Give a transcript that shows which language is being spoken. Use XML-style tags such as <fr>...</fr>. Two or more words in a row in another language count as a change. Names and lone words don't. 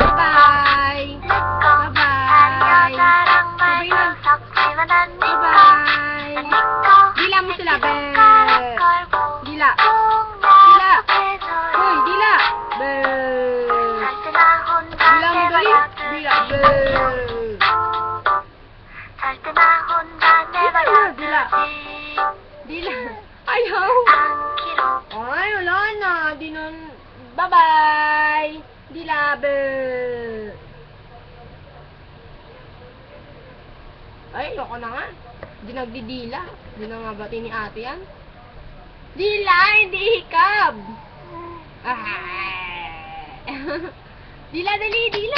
<en>Bye-bye.</en> <ko>내꺼 다른 여자랑 말도 섞지만 난</ko> <en>Bye-bye.</en> <ko>니꺼</ko> <tl>Dila mo sila, be.</tl> <ko>새끼손가락 걸고</ko> <tl>Dila.</tl> <ko>꼭</ko> <tl>Hoy,</tl> <ko>약속해줘요</ko> <tl>dila. Be.</tl> <ko>절대 나 혼자</ko> <tl>Dila mo dali. Dila. Be.</tl> <ko>절대 나 혼자 내버려두지</ko> <tl>Dila. Ayaw.</tl> <ko>않기로</ko> <tl>Ay, wala na. Di nun. Bye-bye. Dila, be. Ay, loko na nga. Di nagdidila. Di na nga bati ni ate yan. Dila, hindi hikab. Ah. Dila, dali, dila.</tl>